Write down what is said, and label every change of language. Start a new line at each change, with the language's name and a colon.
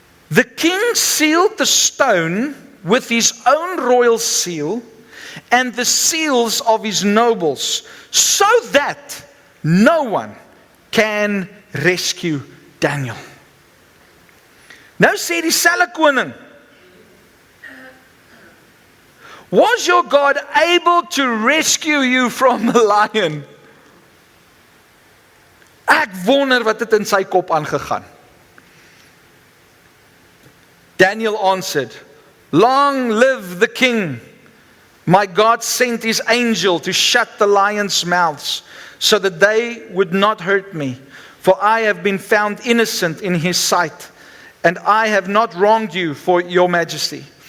English: The king sealed the stone with his own royal seal and the seals of his nobles, so that no one can rescue Daniel.
Afrikaans: Nou sê dieselfde koning,
English: was your God able to rescue you from the lion?
Afrikaans: Ek wonder wat het in sy kop aangegaan.
English: Daniel answered, long live the king. My God sent his angel to shut the lions' mouths so that they would not hurt me. For I have been found innocent in his sight, and I have not wronged you, for your majesty.